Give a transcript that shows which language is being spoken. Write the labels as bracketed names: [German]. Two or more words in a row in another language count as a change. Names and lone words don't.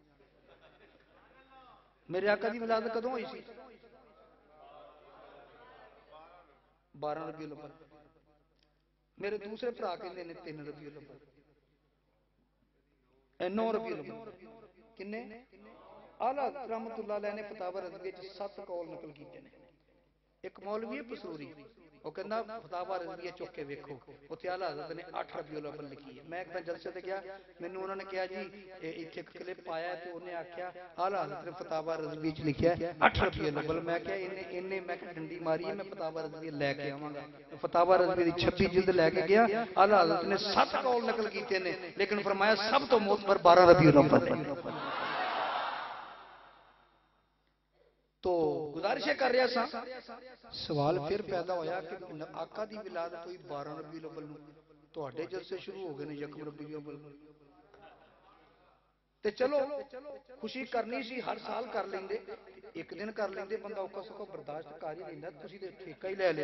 [Punjabi] میرے آقا دی ولادت کدوں ہوئی سی? 12 ربیع الاول. میرے دوسرے بھرا کہندے نے 3 ربیع الاول، 9 ربیع الاول. کنے? اعلیٰ رحمۃ اللہ علیہ نے فتاویٰ رضوی چ 7 قول نقل کیتے نے. اک مولوی ہے پسوری، وہ کہنا فتاویٰ رضوی چک کے ویکھو، اوتھے اعلیٰ حضرت نے 8 ربیع الاول لکھی ہے. میں اک دن جلسے تے گیا، مینوں انہاں نے کہا جی ایتھے اک کلپ آیا، تو انہاں آکھیا اعلیٰ حضرت نے فتاویٰ رضوی چ لکھا 8 ربیع الاول. میں کیا انہاں میں ڈنڈی ماری ہے، میں فتاویٰ رضوی لے کے آواں گا. فتاویٰ رضوی دی 26 جلد لے کے گیا، اعلیٰ حضرت نے 7 قول نقل کیتے نے، لیکن فرمایا سب توں معتبر 12 ربیع الاول. تو گزارش کر رہا سا، سوال فیر پیدا ہویا کہ آقا دی ولادت ہوئی 12 ربیع الاول نوں، تہاڈے جلسے شروع ہو گئے نے 1 ربیع الاول. تے چلو خوشی کرنی سی، ہر سال کر لیندے، اک دن کر لیندے، بندہ اوکھا سوکھا برداشت کر ہی لیندا. تسیں تے ٹھیکہ ہی لے لیا.